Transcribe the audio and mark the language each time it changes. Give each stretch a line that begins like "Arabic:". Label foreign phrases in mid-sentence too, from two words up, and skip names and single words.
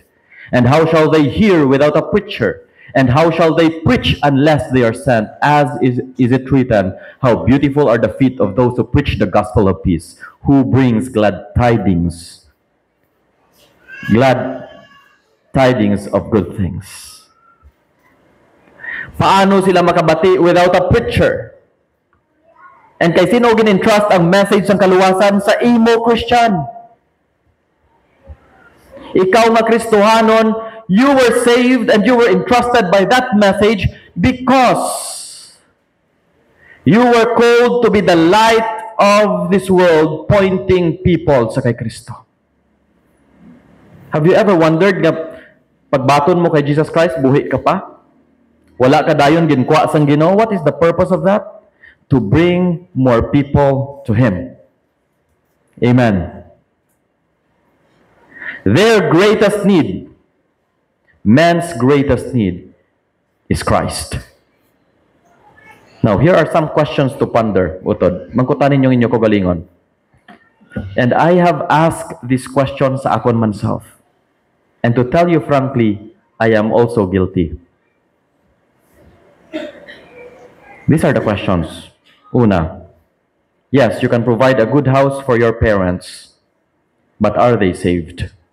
English: And how shall they hear without a preacher? And how shall they preach unless they are sent? As is it written, how beautiful are the feet of those who preach the gospel of peace, who brings glad tidings of good things.
Hiligaynon: Paano sila makabati
English: without a preacher?
Hiligaynon: And kay sino gin-entrust ang message ng kaluwasan? Sa imo, Christian. Ikaw nga Kristohanon,
English: you were saved and you were entrusted by that message because you were called to be the light of this world, pointing people
Hiligaynon: sa kay Kristo.
English: Have you ever wondered
Hiligaynon: nga pagbaton mo kay Jesus Christ, buhi ka pa? Wala ka dayon ginkwa sang Ginoo?
English: What is the purpose of that? To bring more people to Him. Amen. Their greatest need, man's greatest need, is Christ. Now, here are some questions to ponder.
Hiligaynon: Utod, mangkutanin yung inyo ko galingon.
English: And I have asked these questions
Hiligaynon: sa akon
English: myself. And to tell you frankly, I am also guilty. These are the questions. Una, yes, you can provide a good house for your parents, but are they saved?